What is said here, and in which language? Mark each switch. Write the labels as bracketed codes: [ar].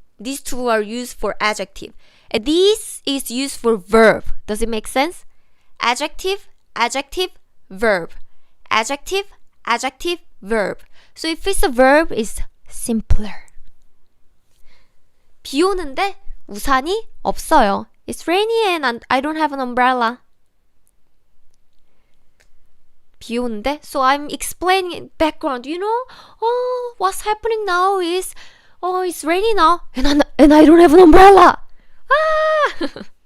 [en] These two are used for adjective. And this is used for verb. Does it make sense? Adjective, adjective, verb. Adjective, adjective, verb. So if it's a verb, it's simpler. [ko] 비 오는데 우산이 없어요. [en] It's rainy and I don't have an umbrella. [ko] 비 오는데, [en] so I'm explaining background. You know, oh, what's happening now is, oh, it's raining now, and I don't have an umbrella. Ah!